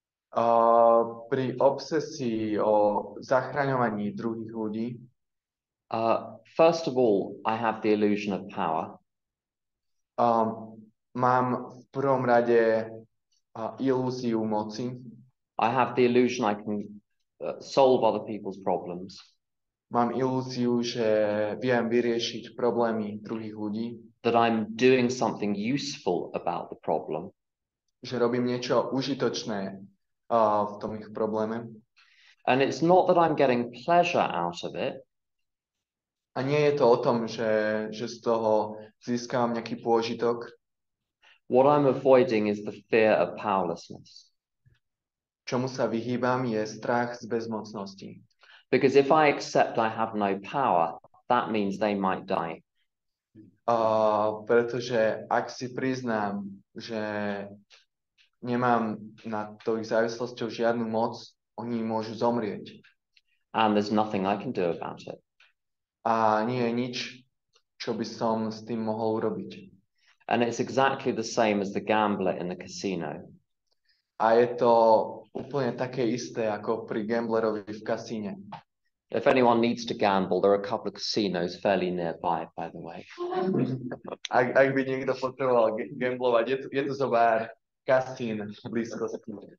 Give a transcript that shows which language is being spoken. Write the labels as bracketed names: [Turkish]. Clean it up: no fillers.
[Slovak] pri obsesii o zachraňovaní druhých ľudí, [English] first of all, I have the illusion of power. [Slovak] Mám v prvom rade ilúziu moci. [English] I have the illusion I can solve other people's problems. [Slovak] Mám ilúziu, že viem vyriešiť problémy druhých ľudí. [English] That I'm doing something useful about the problem. [Slovak] Že robím niečo užitočné v tom ich probléme. [English] And it's not that I'm getting pleasure out of it. [Slovak] A nie je to o tom, že z toho získavam nejaký pôžitok. [English] What I'm avoiding is the fear of powerlessness. [Slovak] Čomu sa vyhýbam je strach z bezmocnosti. [English] Because if I accept I have no power, that means they might die. [Slovak] Pretože ak si priznám, že nemám nad tou ich závislosťou žiadnu moc, oni môžu zomrieť. [English] And there's nothing I can do about it. [Slovak] A nie je nič, čo by som s tým mohol urobiť. [English] And it's exactly the same as the gambler in the casino. [Slovak] A je to úplne také isté ako pri gamblerovi v kasíne. [English] If anyone needs to gamble, there are a couple of casinos fairly nearby, by the way. [Slovak] Ak by niekto potreboval gamblovať, je tu zo pár kasín v blízkosti.